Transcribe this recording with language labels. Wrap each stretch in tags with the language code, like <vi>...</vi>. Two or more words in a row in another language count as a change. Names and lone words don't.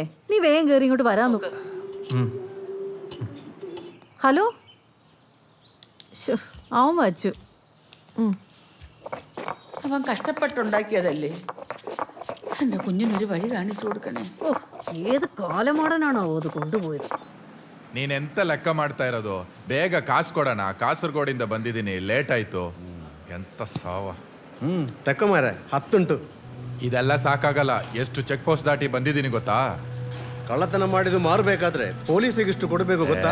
<ml>നീ വേഗം കയറി ഇങ്ങോട്ട് വരാൻ നോക്ക്. ഹലോ, അവൻ വച്ചു. അവൻ കഷ്ടപ്പെട്ടുണ്ടാക്കിയതല്ലേ. എൻ്റെ കുഞ്ഞിനൊരു വഴി കാണിച്ചു കൊടുക്കണേ. ഏത് കാലമാടനാണോ അത് കൊണ്ടുപോയത്?</ml> <kn>ನೀನೆಂತ ಲೆಕ್ಕ ಮಾಡ್ತಾ ಇರೋದು? ಬೇಗ ಕಾಸು ಕೊಡೋಣ. ಕಾಸರಗೋಡಿಂದ ಬಂದಿದ್ದೀನಿ, ಲೇಟ್ ಆಯ್ತು. ಎಂತ ಸಾವ.</kn> <ml>തെക്കന്മാരെ 10 ಉಂಟು.</ml> <kn>ಇದೆಲ್ಲ ಸಾಕಾಗಲ್ಲ. ಎಷ್ಟು</kn> <en>check post</en> <kn>ದಾಟಿ ಬಂದಿದ್ದೀನಿ ಗೊತ್ತಾ? ಕಳ್ಳತನ ಮಾಡಿದ್ದು ಮಾರಬೇಕಾದ್ರೆ ಪೊಲೀಸಿಗೆ ಇಷ್ಟು ಕೊಡಬೇಕು ಗೊತ್ತಾ?</kn>